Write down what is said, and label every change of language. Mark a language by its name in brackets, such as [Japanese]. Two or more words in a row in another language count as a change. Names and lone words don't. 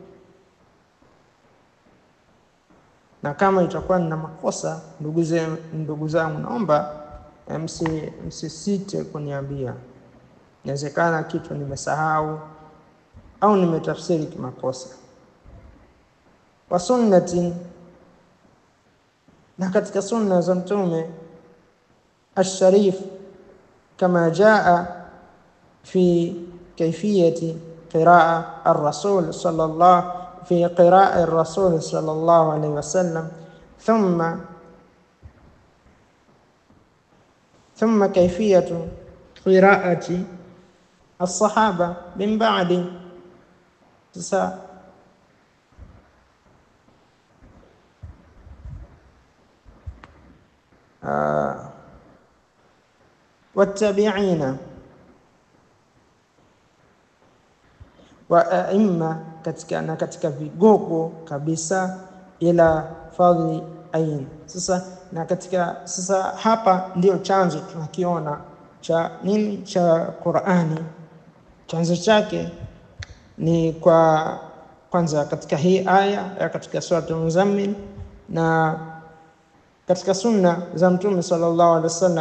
[Swahili] Na kama itakuwa na makosa, ndugu zangu, naomba msisite kuniambia. Inawezekana kitu nimesahau au nimetafsiri kimakosa. [Arabic] وسنة, [Swahili] na katika sunna za Mtume [Arabic] الشريف كما جاء في كيفية قراءة الرسول صلى الله عليه وسلم ثم كيفية قراءة الصحابة من بعد. والتابعين وأئمة [Swahili] katika vigogo kabisa ila fadhli ain. Sasa hapa ndio chanzo tunakiona cha nini cha Qur'ani. Chanzo chake ni kwanza katika hii aya katika sura Al-Muzammil, na katika sunna za Mtume [Arabic] صلى الله عليه وسلم.